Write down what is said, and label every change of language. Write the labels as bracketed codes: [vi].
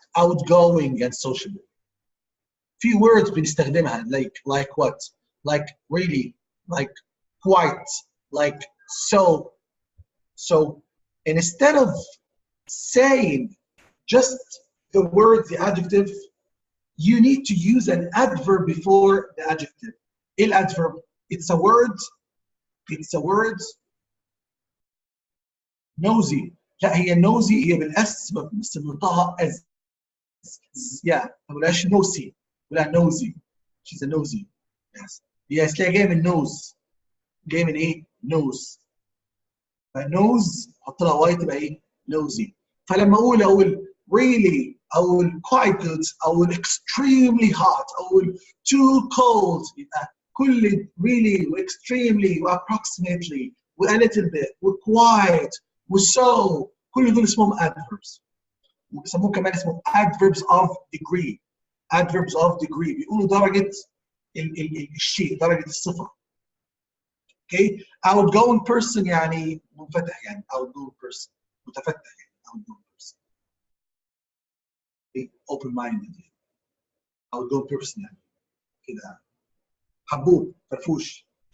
[en] Outgoing and sociable. Few words [ar] بنستخدمها [en] like what? Like really, like quite, like so. So instead of saying just the word, the adjective, you need to use an adverb before the adjective. [ar] إيه الادverb? [en] It's a word. It's a word. Nosy. [ar] لا هي nosy هي بالاس بس بنطقها as. [en] Yeah [ar] ما بقولهاش nosy. بقولها nosy. [en] She's a nosy. Yes. Yes [ar] تلاقي جاي من nose. جاي من ايه؟ nose. فنوز حط لها واي تبقى ايه؟ nosy. فلما اقول really اقول quite good اقول extremely hot اقول too cold يبقى كل really و extremely و approximately و a little bit و quite و so كل دول اسمهم adverbs. وبيسموه كمان اسمه adverbs of degree. adverbs of degree بيقولوا درجة الشيء، درجة الصفة. [en] Okay, [ar] outgoing person يعني منفتح يعني outgoing person متفتح يعني outgoing person. Okay, open minded يعني outgoing person يعني كده حبوب فرفوش.